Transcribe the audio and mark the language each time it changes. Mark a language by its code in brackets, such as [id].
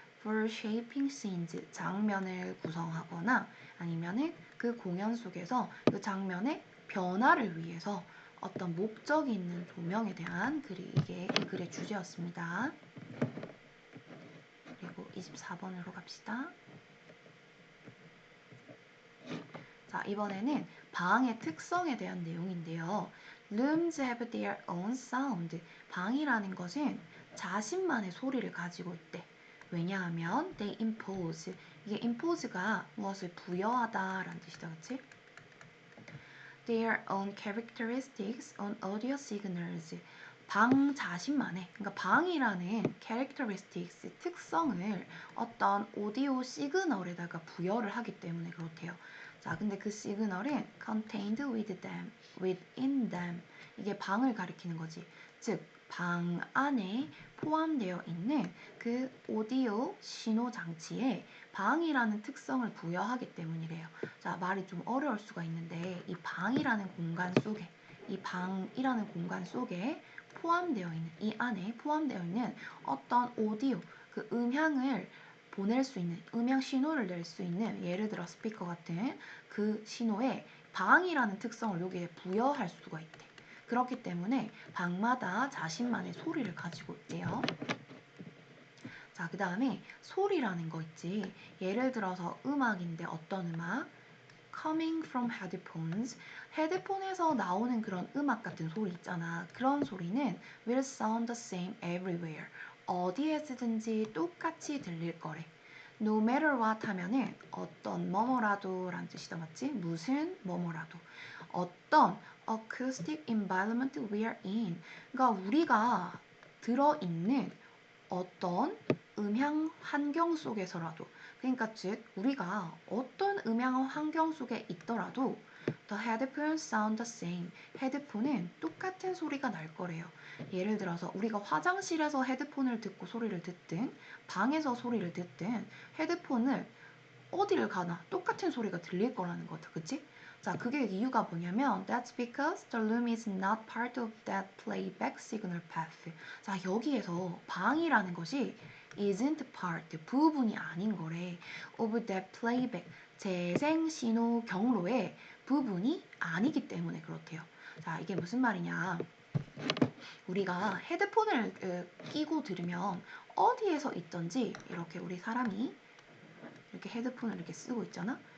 [en] For shaping scenes, [ko] 장면을 구성하거나 아니면은 그 공연 속에서 그 장면의 변화를 위해서 어떤 목적이 있는 조명에 대한 글이 이게 이 글의 주제였습니다. 그리고 24번으로 갑시다. 자, 이번에는 방의 특성에 대한 내용인데요. [en] Rooms have their own sound. [ko] 방이라는 것은 자신만의 소리를 가지고 있대. 왜냐하면 [en] they impose. [ko] 이게 impose가 무엇을 부여하다라는 뜻이다, 그치? [en] Their own characteristics on audio signals. [ko] 방 자신만의, 그러니까 방이라는 characteristics, 특성을 어떤 오디오 시그널에다가 부여를 하기 때문에 그렇대요. 자, 근데 그 시그널은 [en] contained within them. [ko] 이게 방을 가리키는 거지. 즉, 방 안에 포함되어 있는 그 오디오 신호 장치에 방이라는 특성을 부여하기 때문이래요. 자, 말이 좀 어려울 수가 있는데 이 방이라는 공간 속에 이 방이라는 공간 속에 포함되어 있는 이 안에 포함되어 있는 어떤 오디오 그 음향을 보낼 수 있는 음향 신호를 낼 수 있는 예를 들어 스피커 같은 그 신호에 방이라는 특성을 여기에 부여할 수가 있대. 그렇기 때문에 방마다 자신만의 소리를 가지고 있대요. 자, 그 다음에 소리라는 거 있지. 예를 들어서 음악인데 어떤 음악? [en] Coming from headphones. [ko] 헤드폰에서 나오는 그런 음악 같은 소리 있잖아. 그런 소리는 [en] will sound the same everywhere. [ko] 어디에서든지 똑같이 들릴 거래. [en] No matter what [ko] 하면은 어떤 뭐뭐라도 라는 뜻이다, 맞지? 무슨 뭐뭐라도. [en] 어떤 acoustic environment we are in. [ko] 그러니까 우리가 들어있는 어떤 음향 환경 속에서라도 그러니까 즉 우리가 어떤 음향 환경 속에 있더라도 [en] The headphones sound the same. [ko] 헤드폰은 똑같은 소리가 날 거래요. 예를 들어서 우리가 화장실에서 헤드폰을 듣고 소리를 듣든 방에서 소리를 듣든 헤드폰을 어디를 가나 똑같은 소리가 들릴 거라는 거죠. 그치? 자, 그게 이유가 뭐냐면 [en] That's because the room is not part of that playback signal path. [ko] 자, 여기에서 방이라는 것이 [en] isn't part, [ko] 부분이 아닌 거래. [en] of that playback, [ko] 재생 신호 경로의 부분이 아니기 때문에 그렇대요. 자, 이게 무슨 말이냐. 우리가 헤드폰을 끼고 들으면 어디에서 있던지 이렇게 우리 사람이 이렇게 헤드폰을 이렇게 쓰고 있잖아.